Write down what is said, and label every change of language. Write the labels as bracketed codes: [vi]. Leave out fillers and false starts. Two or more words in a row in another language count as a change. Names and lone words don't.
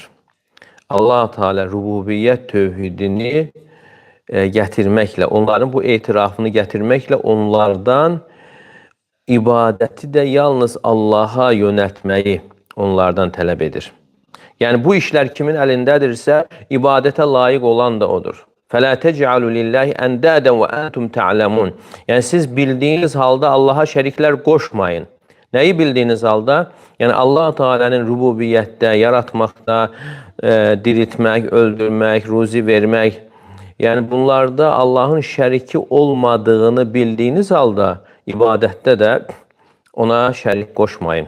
[az] Allah Teala rububiyyət tövhidini gətirməklə, onların bu etirafını gətirməklə onlardan ibadəti də yalnız Allaha yönəltməyi onlardan tələb edir. Yəni bu işlər kimin əlindədirsə, ibadətə layiq olan da odur. [ar] فَلَا تَجْعَلُوا لِلَّهِ أَنْدَادًا وَأَنْتُمْ تَعْلَمُونَ. [az] Yəni siz bildiyiniz halda Allaha şəriklər qoşmayın. Nəyi bildiyiniz halda? Yəni Allah Teala'nın rububiyyətdə, yaratmaqda, diriltmək, öldürmək, ruzi vermək, yəni bunlarda Allahın şəriki olmadığını bildiyiniz halda ibadətdə də ona şərik qoşmayın.